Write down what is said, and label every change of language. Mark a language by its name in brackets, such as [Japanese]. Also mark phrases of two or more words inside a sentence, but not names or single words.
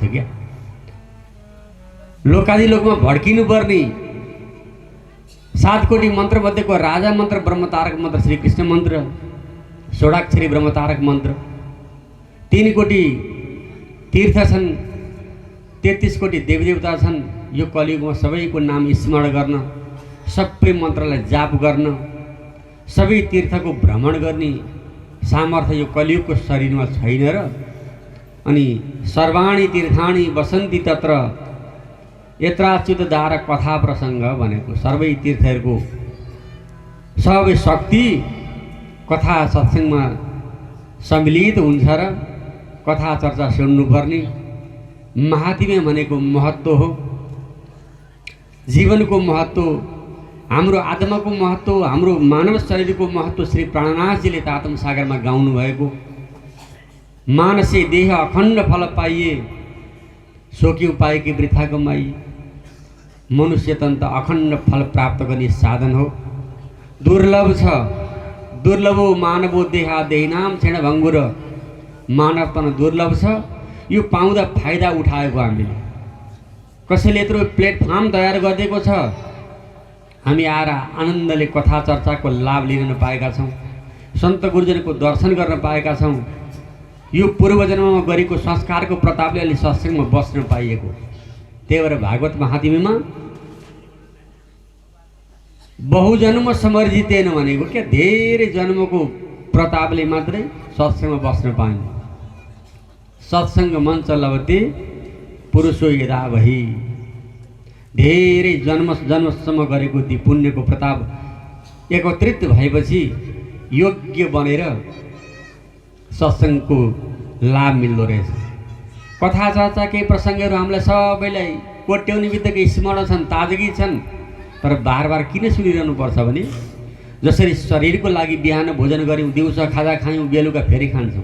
[Nepali] क्या लोकादिलोकमा भड्किनु पर्ने 7 कोटी मन्त्र मध्येको राजा मन्त्र ब्रह्मतारक मन्त्र श्री कृष्ण मन्त्र, षोडाक्षरी ब्रह्मतारक मन्त्र, 3 कोटी तीर्थ छन्, 33 कोटी देवदेवता छन्। यो कलियुगमा सबैको नाम स्मरण गर्न, सबै मन्त्रलाई जाप गर्न, सबै तीर्थको भ्रमण गर्ने सामर्थ्य यो कलियुगको शरीरमा छैन र। अनि [Sanskrit] सर्वाणी तीर्थानि वसन्ति तत्र यत्राच्युतधार कथा प्रसङ्ग [Nepali] भनेको सबै तीर्थहरूको सबै शक्ति कथा सत्सङ्गमा सम्मिलित हुन्छ र कथा चर्चा सुन्नुपर्ने। महात्म्य भनेको महत्त्व हो, जीवनको महत्त्व, हाम्रो आत्माको महत्त्व, हाम्रो मानव शरीरको महत्त्व श्री प्राणनाथजीले तातम सागरमा गाउनु भएको। [Hindi] मानसे देह अखण्ड फल पाइए, सोक्यौँ पाए कि वृथा कमाइए। [Nepali] मनुष्य तन त अखण्ड फल प्राप्त गर्ने साधन हो। दुर्लभ छ, [Sanskrit] दुर्लभो मानवो देहा देहिनाम क्षण भङ्गुर। [Nepali] मानव तन दुर्लभ छ, यो पाउँदा फाइदा उठाएको हामीले। कसैले यत्रो प्लेटफर्म तयार गरिदिएको छ, हामी आएर आनन्दले कथा चर्चाको लाभ लिन पाएका छौँ, सन्त गुरुजनको दर्शन गर्न पाएका छौँ। यो पूर्व जन्ममा गरेको संस्कारको प्रतापले अलि सत्सङ्गमा बस्न पाइएको। त्यही भएर भागवत महात्म्यमा [Sanskrit] बहुजन्म समर्जितेन [Nepali] भनेको क्या, धेरै जन्मको प्रतापले मात्रै सत्सङ्गमा बस्न पाइने। [Sanskrit] सत्सङ्ग मञ्च लभते पुरुषो यदा [Nepali] भई, धेरै जन्मसम्म गरेको ती पुण्यको प्रताप एकत्रित भएपछि योग्य बनेर सत्सङ्गको लाभ मिल्दो रहेछ। कथा चर्चा केही प्रसङ्गहरू हामीलाई सबैलाई कोट्याउने बित्तिकै स्मरण छन्, ताजगी छन्, तर बार बार किन सुनिरहनु पर्छ भने जसरी शरीरको लागि बिहान भोजन गऱ्यौँ, दिउँसो खाजा खायौँ, बेलुका फेरि खान्छौँ।